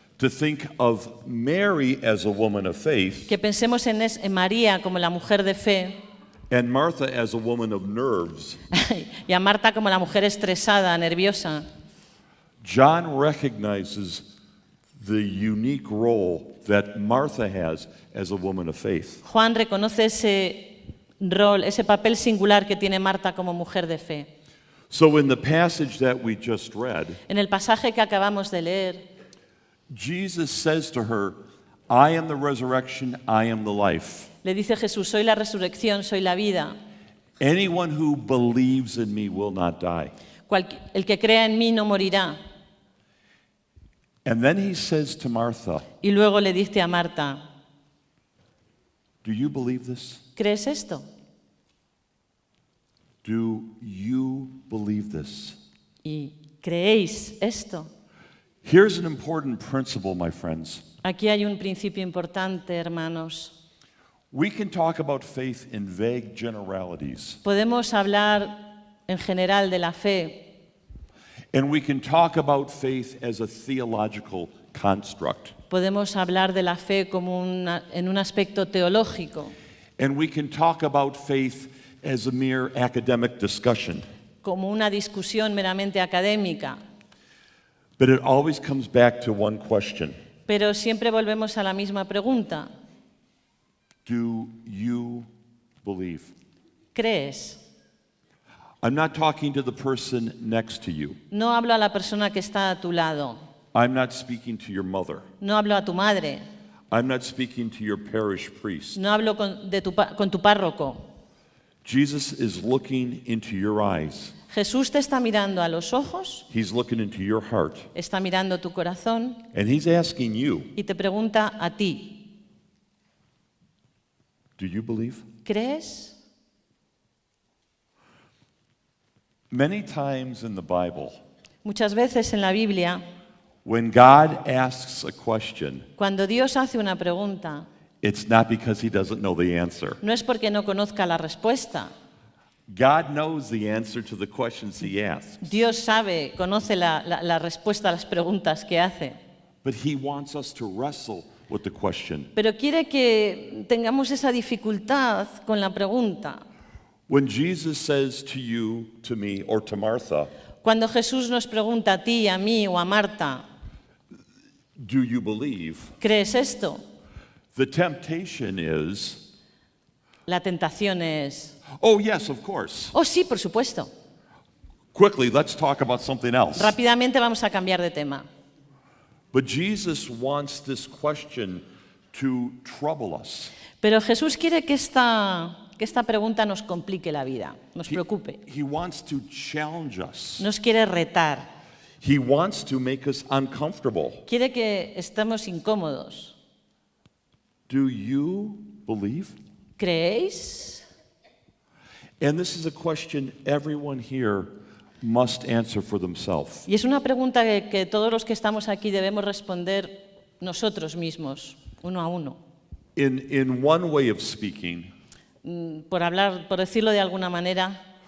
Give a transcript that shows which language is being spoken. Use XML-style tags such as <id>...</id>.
<en>to think of Mary as a woman of faith</en> <es>que pensemos en María como la mujer de fe</es> <en>and Martha as a woman of nerves.</en> <es>y a Marta como la mujer estresada, nerviosa.</es> <en>John recognizes the unique role that Martha has as a woman of faith.</en> <es>Juan reconoce ese rol, ese papel singular que tiene Marta como mujer de fe.</es> <en>So in the passage that we just read,</en> <es>En el pasaje que acabamos de leer,</es> <en>Jesus says to her, I am the resurrection, I am the life.</en> <es>le dice Jesús, soy la resurrección, soy la vida.</es> <en>Anyone who believes in me will not die.</en> <es>El que crea en mí no morirá.</es> <en>And then he says to Martha,</en> <es>Y luego le dice a Marta,</es> <en>do you believe this?</en> <es>¿crees esto?</es> <en>Do you believe this?</en> <es>¿Y creéis esto?</es> <en>Here's an important principle, my friends.</en> <es>Aquí hay un principio importante, hermanos.</es> <en>We can talk about faith in vague generalities,</en> <es>Podemos hablar en general de la fe</es> <en>and we can talk about faith as a theological construct,</en> <es>podemos hablar de la fe como en un aspecto teológico,</es> <en>and we can talk about faith as a mere academic discussion.</en> <es>como una discusión meramente académica,</es> <en>But it always comes back to one question.</en> <es>pero siempre volvemos a la misma pregunta.</es> <en>Do you believe?</en> <es>¿Crees?</es> <en>I'm not talking to the person next to you.</en> <es>No hablo a la persona que está a tu lado,</es> <en>I'm not speaking to your mother.</en> <es>no hablo a tu madre,</es> <en>I'm not speaking to your parish priest.</en> <es>no hablo con tu párroco.</es> <en>Jesus is looking into your eyes.</en> <es>Jesús te está mirando a los ojos,</es> <en>He's looking into your heart.</en> <es>está mirando tu corazón</es> <en>And he's asking you,</en> <es>y te pregunta a ti,</es> <en>do you believe?</en> <es>¿crees?</es> <en>Many times in the Bible,</en> <es>Muchas veces en la Biblia,</es> <en>when God asks a question,</en> <es>cuando Dios hace una pregunta,</es> <en>it's not because he doesn't know the answer.</en> <es>no es porque no conozca la respuesta.</es> <en>God knows the answer to the questions he asks,</en> <es>Dios sabe, conoce la respuesta a las preguntas que hace.</es> <en>but he wants us to wrestle with the question.</en> <es>Pero quiere que tengamos esa dificultad con la pregunta.</es> <en>When Jesus says to you, to me, or to Martha,</en> <es>Cuando Jesús nos pregunta a ti, a mí o a Marta,</es> <en>do you believe?</en> <es>¿crees esto?</es> <en>The temptation is,</en> <es>La tentación es,</es> <en>oh yes, of course.</en> <es>oh sí, por supuesto.</es> <en>Quickly, let's talk about something else.</en> <es>Rápidamente vamos a cambiar de tema.</es> <en>But Jesus wants this question to trouble us.</en> <es>Pero Jesús quiere que esta pregunta nos complique la vida, nos preocupe.</es> <en>He wants to challenge us.</en> <es>Nos quiere retar,</es> <en>He wants to make us uncomfortable.</en> <es>quiere que estemos incómodos.</es> <en>Do you believe?</en> <es>¿Creéis?</es> <en>And this is a question everyone here must answer for themselves.</en> <es>Y es una pregunta que todos los que estamos aquí debemos responder nosotros mismos, uno a uno.</es> <en>In one way of speaking,</en> <es>Por decirlo de alguna manera,</es>